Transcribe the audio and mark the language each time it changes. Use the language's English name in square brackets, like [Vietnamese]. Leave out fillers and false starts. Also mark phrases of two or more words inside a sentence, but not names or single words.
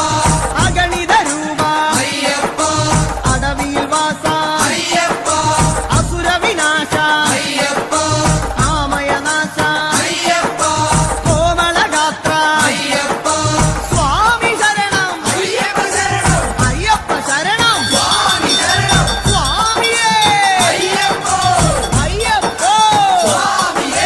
[Malayalam] അഗണിത രൂപ [Tamil] ஐயப்பா [Malayalam] അടവിയിൽ വാസ [Tamil] ஐயப்பா [Malayalam] അസുര വിനാശ [Tamil] ஐயப்பா [Malayalam] ആമയനാശ [Tamil] ஐயப்பா [Malayalam] കോമളഗാത്ര [Tamil] ஐயப்பா [Malayalam] സ്വാമി ശരണം [Tamil] ஐயப்ப சரணம் [Malayalam] അയ്യപ്പ ശരണം [Tamil] சுவாமி சரணம் [Malayalam] സ്വാമിയേ [Tamil] ஐயப்போ [Malayalam] അയ്യപ്പോ [Tamil] சுவாமி